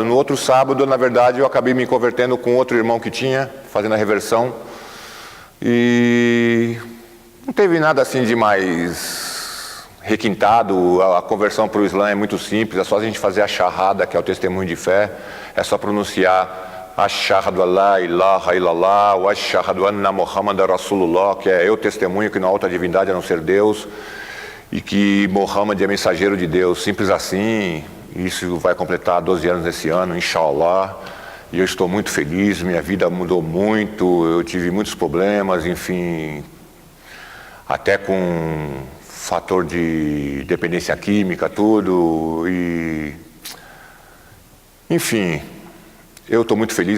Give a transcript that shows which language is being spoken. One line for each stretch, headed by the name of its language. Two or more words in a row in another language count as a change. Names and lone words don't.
Portuguese: No outro sábado, na verdade, eu acabei me convertendo com outro irmão que tinha, fazendo a reversão. E não teve nada assim de mais requintado. A conversão para o Islã é muito simples, é só a gente fazer a shahada, que é o testemunho de fé, é só pronunciar
Arabic: أشهد أن لا إله إلا الله وأشهد أن محمدا رسول الله,
Portuguese: que é eu testemunho que não há outra divindade a não ser Deus e que Muhammad é mensageiro de Deus, simples assim. Isso vai completar 12 anos esse ano, inshallah, e eu estou muito feliz, minha vida mudou muito, eu tive muitos problemas, enfim, até com fator de dependência química, tudo, e enfim, eu estou muito feliz.